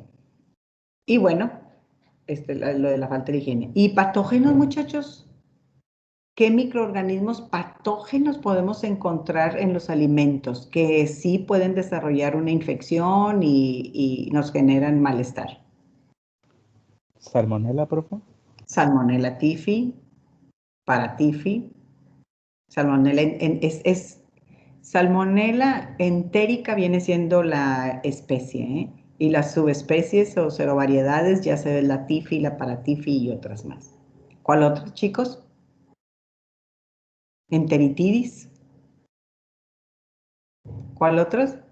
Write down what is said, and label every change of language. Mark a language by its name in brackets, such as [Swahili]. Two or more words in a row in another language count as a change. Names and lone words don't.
[Spanish] Y bueno, lo de la falta de higiene. ¿Y patógenos, muchachos? ¿Qué microorganismos patógenos podemos encontrar en los alimentos que sí pueden desarrollar una infección y nos generan malestar? Salmonella, profe. Salmonella typhi, paratyphi, Salmonella Salmonella entérica viene siendo la especie, ¿eh? Y las subespecies o serovariedades ya se ven la tifi, la paratifi y otras más. ¿Cuál otro, chicos? Enteritidis. ¿Cuál otros?